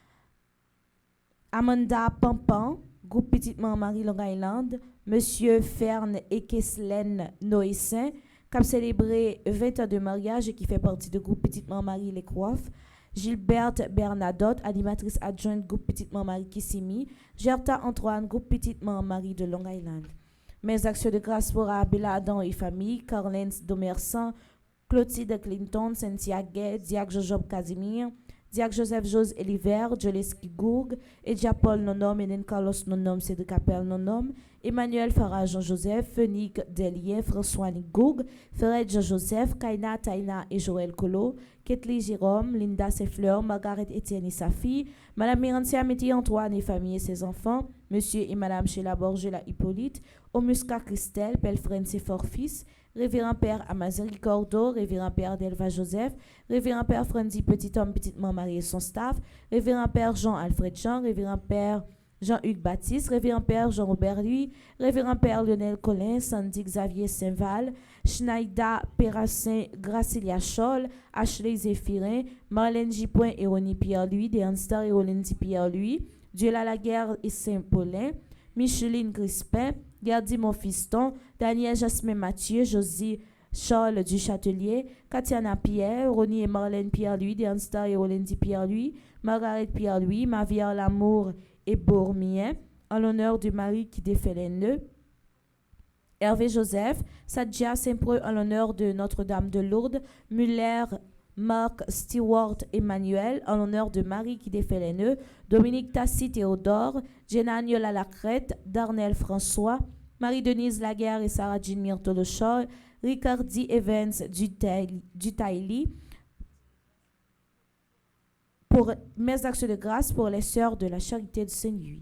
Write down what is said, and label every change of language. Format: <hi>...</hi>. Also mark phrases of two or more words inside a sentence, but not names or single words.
<fr>Amanda Pampan, groupe Petite Marie Long Island, Monsieur Fern et Keslen Noessin, qui a célébré 20 ans de mariage et qui fait partie du groupe Petite Marie Les Coiffes, Gilberte Bernadotte, animatrice adjointe groupe Petite Marie Kissimi, Gerta Antoine, groupe Petite Marie de Long Island. Mes actions de grâce pour Abela Adam et famille, Carlens Domersan, Clotilde Clinton, Cynthia Gay, Diac Jojob Casimir, Diak Joseph Jose Eliver, Joleski Gourg, Edja Paul Nonom, Enen Carlos Nonom, Cédric Capel Nonom, Emmanuel Farah Jean-Joseph, Fenique Delien, François Nigourg, Ferret Jean-Joseph, Kaina Taina et Joël Colo, Ketli Jérôme, Linda Sefleur, Margaret Etienne et sa fille, Madame Mirantia Métier Antoine et famille et ses enfants, Monsieur et Madame Sheila Borgela Hippolyte, Omusca Christelle, Pelfren Sefor-Fils, Révérend Père Amazeri Cordo, Révérend Père Delva Joseph, Révérend Père Franzi Petit Homme, Petite Marie et son staff, Révérend Père Jean-Alfred Jean, Révérend Père Jean-Hugues Baptiste, Révérend Père Jean-Robert Louis, Révérend Père Lionel Collin, Sandy Xavier Saint-Val, Schneider Perassin Gracilia Scholl, Ashley Zéphirin, Marlène Gipoin et Ronnie Pierre-Louis, Deanstar et Olendi Pierre-Louis, Dieu la guerre et Saint-Paulin, Micheline Crispin, Gardi Monfiston, Daniel Jasmin Mathieu, Josie Charles du Châtelier, Katiana Pierre, Ronnie et Marlène Pierre-Louis, Deanstar et Olendi Pierre-Louis, Margaret Pierre-Louis, Mavière Lamour et Bourmien, en l'honneur du mari qui défait les nœuds. Hervé Joseph, Sadja Saint-Preux en l'honneur de Notre-Dame de Lourdes, Muller, Marc Stewart Emmanuel en l'honneur de Marie qui défait les nœuds, Dominique Tassi Théodore, Jenna Niola Lacrette, Darnel François, Marie-Denise Laguerre et Sarah Jean Myrtolochor, Ricardi Evans Dutaili, pour mes actions de grâce pour les sœurs de la charité de Saint-Louis.</fr>